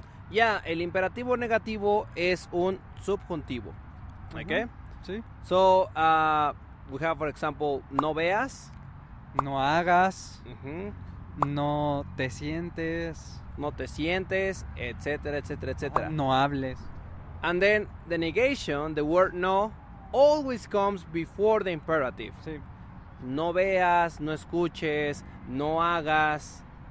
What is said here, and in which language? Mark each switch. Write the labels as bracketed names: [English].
[Spanish] Ya, el imperativo negativo es un subjuntivo. ¿Ok? Sí. [English] So, we have, for example, no veas. [Spanish] No hagas. No te sientes. No te sientes, etcétera, etcétera, etcétera. No hables. [English] And then the negation, the word no, always comes before the imperative. [Spanish] Sí. No veas, no escuches, no hagas.